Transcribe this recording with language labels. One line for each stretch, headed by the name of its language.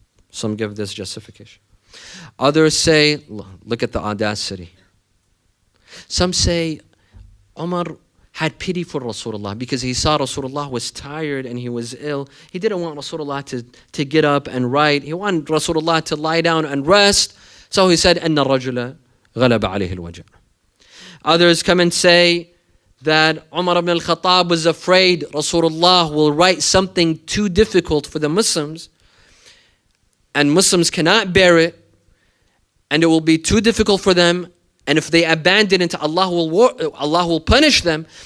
English: Some give this justification. Others say, look at the audacity. Some say, Umar had pity for Rasulullah because he saw Rasulullah was tired and he was ill. He didn't want Rasulullah to get up and write. He wanted Rasulullah to lie down and rest. So he said,
Arabic: أَنَّ الرَّجُلَ غَلَبَ عَلَيْهِ الْوَجَعُ.
English: Others come and say that Umar ibn al-Khattab was afraid Rasulullah will write something too difficult for the Muslims and Muslims cannot bear it and it will be too difficult for them. And if they abandon it, Allah will punish them.